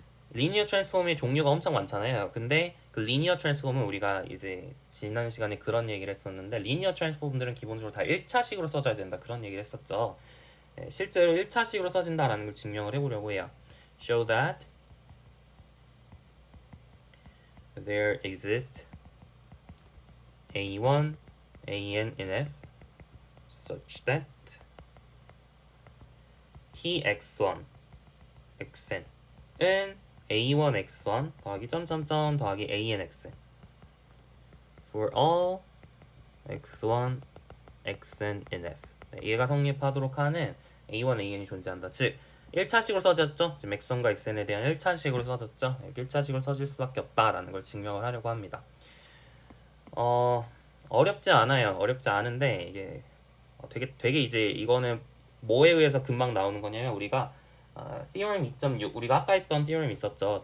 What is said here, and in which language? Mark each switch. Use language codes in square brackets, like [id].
[ko] 리니어 트랜스폼의 종류가 엄청 많잖아요. 근데 그 리니어 트랜스폼은 우리가 이제 지난 시간에 그런 얘기를 했었는데 리니어 트랜스폼들은 기본적으로 다 1차식으로 써져야 된다 그런 얘기를 했었죠. 실제로 1차식으로 써진다라는 걸 증명을 해보려고 해요. [en] Show that there exists A1, AN in F such that Tx1, xn은 A1 x1 [ko] 더하기 점점점 더하기 [en] AN xn for all x1, xn in F. [ko] 얘가 성립하도록 하는 A1, AN이 존재한다. 즉 1차식으로 써졌죠. 지금 xn과 xn에 대한 1차식으로 써졌죠. 1차식으로 써질 수밖에 없다라는 걸 증명을 하려고 합니다. 어렵지 않아요. 어렵지 않은데 이게 되게 이제 이거는 뭐에 의해서 금방 나오는 거냐면 우리가 theorem 2.6 우리가 아까 했던 theorem 있었죠.